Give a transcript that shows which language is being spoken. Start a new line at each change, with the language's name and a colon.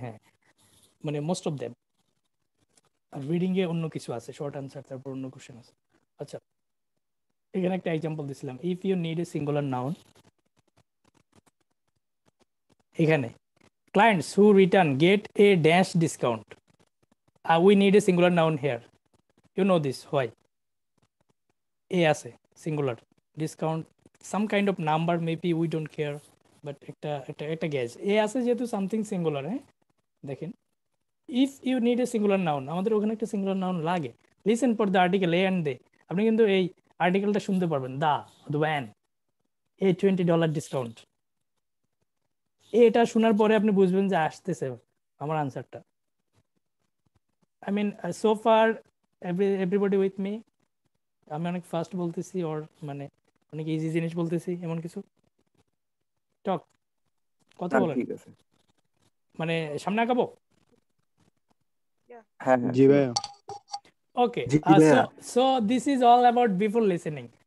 Bangla: হ্যাঁ, মানে most of them. Are reading a অন্য কিছু আছে, শর্ট আনসার, তারপর অন্য কোশ্চেন আছে। আচ্ছা, এখানে একটা এক্সাম্পল দিছিলাম,
English: if you need a singular noun,
Bangla: এখানে
English: clients who return get a dash discount. We need a singular noun here. You know this, why? A আছে singular, discount some kind of number, maybe we don't care, but একটা guess. A
Bangla: আছে যেহেতু
English: something singular,
Bangla: হ্যাঁ দেখেন,
English: if you need a singular noun,
Bangla: আমাদের ওখানে একটা
English: singular noun লাগে। Listen for the article A and they,
Bangla: আপনি কিন্তু এই আর্টিকেলটা শুনতে পারবেন,
English: the van, a $20 discount।
Bangla: এটা শোনার পরে আপনি বুঝবেন যে আসতেছে আমার আনসারটা।
English: I mean, so far everybody with me?
Bangla: আমি অনেক ফাস্ট বলতেছি, ওর মানে অনেক ইজি জিনিস বলতেছি, এমন কিছু টক কথা বলেন, ঠিক আছে। মানে সামনে আগাবো। হ্যাঁ জি ভাইয়া। ওকে, জি ভাইয়া।
English: So this is all about before listening.